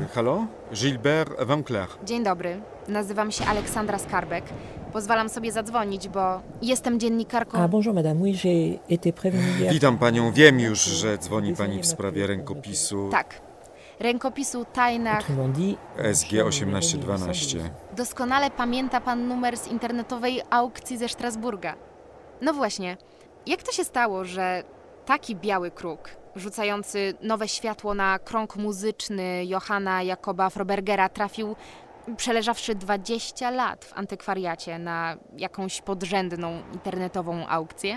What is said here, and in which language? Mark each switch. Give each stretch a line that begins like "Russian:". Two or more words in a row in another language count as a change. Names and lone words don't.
Polish: Halo? Gilbert Winkler. Dzień dobry, nazywam się Aleksandra Skarbek. Pozwalam sobie zadzwonić, bo jestem dziennikarką...
French: Ah, bonjour madame, oui, j'ai été prévenu hier.
Polish: Witam panią. Wiem już, że dzwoni pani w sprawie rękopisu Tak, rękopisu Tajnach...
French: Autrement dit, SG 1812.
Polish: Doskonale pamięta pan numer z internetowej aukcji ze Strasburga. No właśnie, jak to się stało, że taki biały kruk, rzucający nowe światło na krąg muzyczny Johanna Jakoba Frobergera, trafił, przeleżawszy 20 lat w antykwariacie, na jakąś podrzędną internetową aukcję?